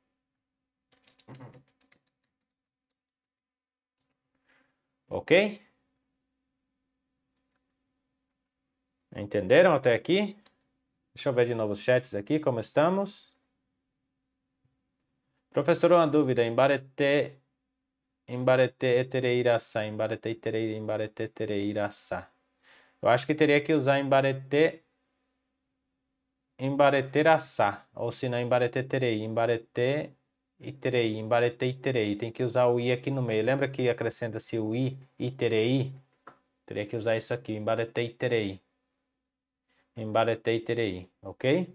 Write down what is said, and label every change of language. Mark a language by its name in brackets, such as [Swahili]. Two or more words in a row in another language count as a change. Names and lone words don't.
[Portuguese] Ok? Entenderam até aqui? Deixa eu ver de novo os chats aqui, como estamos. Professor, uma dúvida. [Guarani] Embarete etereirasa. Embarete etereirasa. [Portuguese] Eu acho que teria que usar embareteraçá, ou se não, embareteterei, embaretei, tem que usar o i aqui no meio. Lembra que acrescenta-se o i, iterei? Teria que usar isso aqui, embaretei, ok?